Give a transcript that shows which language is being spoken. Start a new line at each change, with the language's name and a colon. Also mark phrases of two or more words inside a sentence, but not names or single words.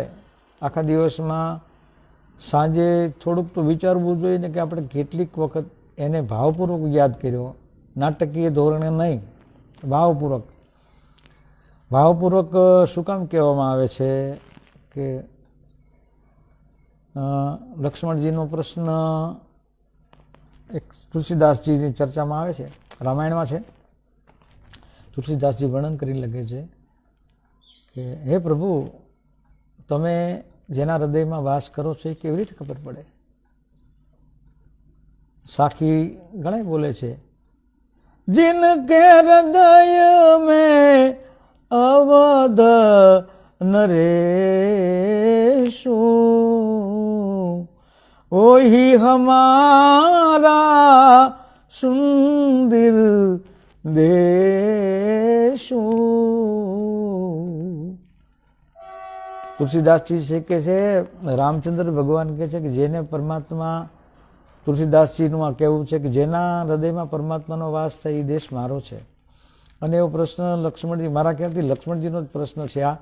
Gujarati: આખા દિવસમાં સાંજે થોડુંક તો વિચારવું જોઈએ ને કે આપણે કેટલીક વખત એને ભાવપૂર્વક યાદ કર્યો, નાટકીય ધોરણે નહીં, ભાવપૂર્વક શું કામ કહેવામાં આવે છે કે લક્ષ્મણજીનો પ્રશ્ન એક તુલસીદાસજીની ચર્ચામાં આવે છે, રામાયણમાં છે. તુલસીદાસજી વર્ણન કરી લખે છે કે હે પ્રભુ, તમે જેના હૃદયમાં વાસ કરો છો એ કેવી રીતે ખબર પડે. સાખી ઘણા બોલે છે,
Hindi: जिनके हृदय में अवध नरेशु वही हमारा सुंदर देशु.
Gujarati: તુલસીદાસજી છે કે છે, રામચંદ્ર ભગવાન કે છે કે જેને પરમાત્મા, તુલસીદાસજીનું આ કહેવું છે કે જેના હૃદયમાં પરમાત્માનો વાસ થાય એ દેશ મારો છે. અને એવો પ્રશ્ન લક્ષ્મણજી, મારા ખ્યાલથી લક્ષ્મણજીનો જ પ્રશ્ન છે આ.